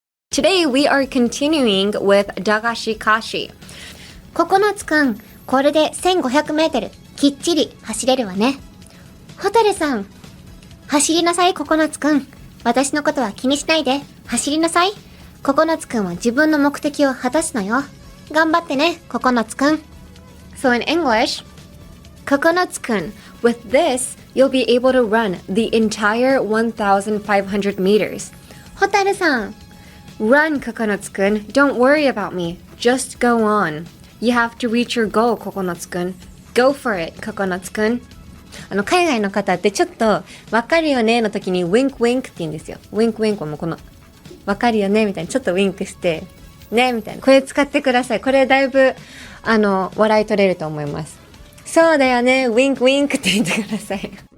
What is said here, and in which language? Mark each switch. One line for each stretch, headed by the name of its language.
English: Today we are continuing with Dagashikashi.
Japanese: ココノツくん、これで1500メートル、きっちり走れるわね。ホタルさん、走りなさいココノツくん。私のことは気にしないで、走りなさい。ココノツくんは自分の目的を果たすのよ。頑張ってね、ココノツくん。
English: So in English, Kokonotsu-kun, with this, you'll be able to run the entire 1,500 meters. Hotaru-san, run, Kokonotsu-kun. Don't worry about me. Just go on. You have to reach your goal, Kokonotsu-kun. Go for it, Kokonotsu-kun.
Japanese: 海外の方ってちょっとわかるよねの時に
English: wink wink
Japanese: って言うんですよ。
English: wink wink
Japanese: はもうこのわかるよねみたいにちょっとウィンクしてねみたいな。これ使ってください。これだいぶ笑い取れると思います。そうだよね、ウィンクウィンクって言ってください。